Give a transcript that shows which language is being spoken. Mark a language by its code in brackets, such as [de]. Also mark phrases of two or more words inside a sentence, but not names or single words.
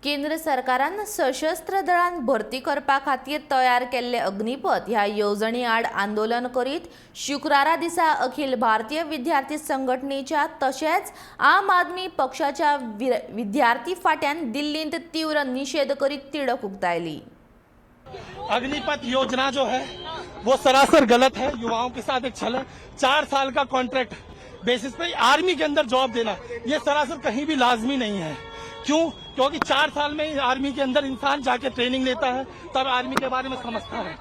[kok] केंद्र सरकारान सशस्त्र दळांत भरती करपा खातीर तयार केल्ले अग्निपथ ह्या येवजणी आड आंदोलन करीत शुक्रारा दिसा अखिल भारतीय विद्यार्थी संघटनेच्या तशेंच आम आदमी पक्षाच्या विद्यार्थी फाट्यान दिल्लींत तीव्र निषेध करीत तिडक उक्तायली। [hi] अग्निपथ योजना जो है वो सरासर गलत है। युवाओं के साथ एक छल है। 4 साल का [en] contract basis [hi] पे आर्मी के अंदर जॉब देना ये सरासर कहीं भी लाजमी नहीं है। क्यों? क्योंकि 4 साल में आर्मी के अंदर इंसान जाके ट्रेनिंग लेता है, तब आर्मी के बारे में समझता है।